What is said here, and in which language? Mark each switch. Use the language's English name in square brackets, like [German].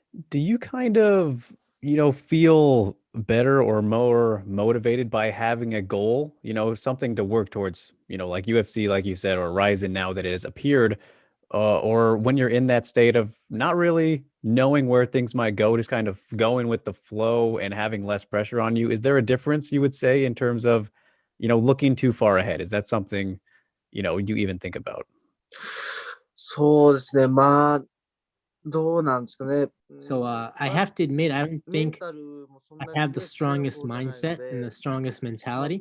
[English] Do you kind of, feel better or more motivated by having a goal, something to work towards, like UFC, like you said, or RIZIN now that it has appeared, or when you're in that state of not really knowing where things might go, just kind of going with the flow and having less pressure on you? Is there a difference you would say in terms of, looking too far ahead? Is that something, you even think about? [Japanese] そうですね。まあ、どうなんですかね。 [English] So I have to admit, I don't think I have the strongest mindset and the strongest mentality.